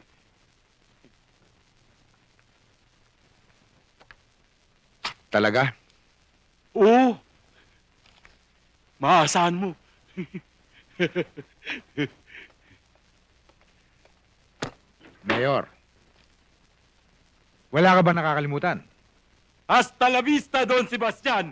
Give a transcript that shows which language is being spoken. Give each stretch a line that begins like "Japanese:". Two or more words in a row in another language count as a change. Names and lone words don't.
Filipino: Talaga? Oo. Maasahan mo. Mayor, wala ka ba nakakalimutan?
Spanish: Hasta la vista, Don Sebastian.